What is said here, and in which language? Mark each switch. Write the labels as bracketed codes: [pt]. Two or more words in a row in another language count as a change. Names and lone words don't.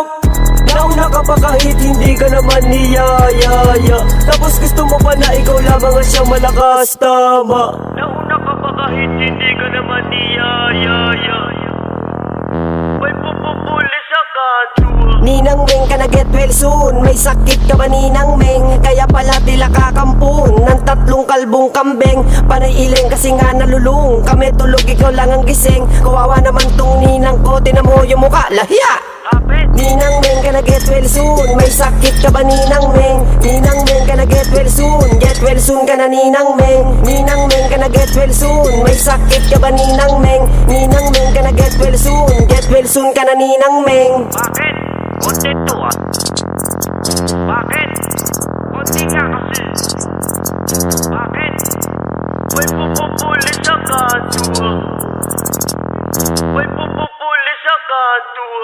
[tl] Nauna ka pa kahit hindi ka naman niyayaya. Tapos gusto mo pa na ikaw lamang ang siyang malakas, tama. Nauna ka pa kahit hindi ka naman niyayaya. May pupupuli sa kanto. Ninang Meng ka na [en] get well soon. [tl] May sakit ka ba Ninang Meng? Kaya pala tila kakampun ng tatlong kalbong kambeng. Panay iling kasi nga nalulung. Kami tulog ikaw lang ang gising. Kawawa naman tong ninang ko. Tinan mo yung mukha, lahiya! Kapit! Ninang Meng ka na [en] get well soon. [tl] May sakit ka ba Ninang Meng? Ninang Meng ka na [en] get well soon. Get well soon [tl] ka na Ninang Meng. Ninang Meng ka na [en] get well soon. [tl] May sakit ka ba Ninang Meng? Ninang Meng ka na [en] get well soon. Get well soon [tl] ka na Ninang Meng. Bakit? Konti to ah. Bakit? Konti nga kasi. Bakit? May pupupuli sa kanto. May pupupuli sa kanto.